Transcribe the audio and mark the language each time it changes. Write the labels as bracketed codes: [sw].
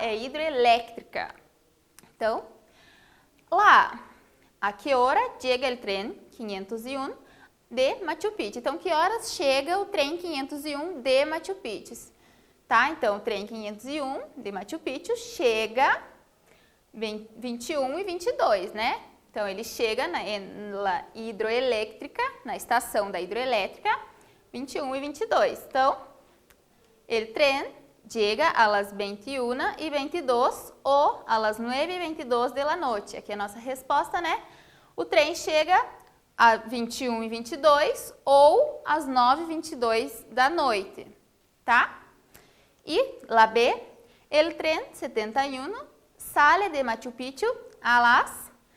[pt] É hidroelétrica. Então, lá, a que hora chega o trem 501 de Machu Picchu? Então, que horas chega o trem 501 de Machu Picchu? tá? Então, o trem 501 de Machu Picchu chega 21 e 22, né? Então, ele chega na hidroelétrica, na estação da hidroelétrica, 21 e 22. [es] Então, el tren llega a las 21 y 22 ou a las 9 y 22 de la noche. [pt] Aqui é a nossa resposta, né? O trem chega a 21 e 22 ou às 9 e 22 da noite, tá? [es] E la B, el tren 71 sale de Machu Picchu a las...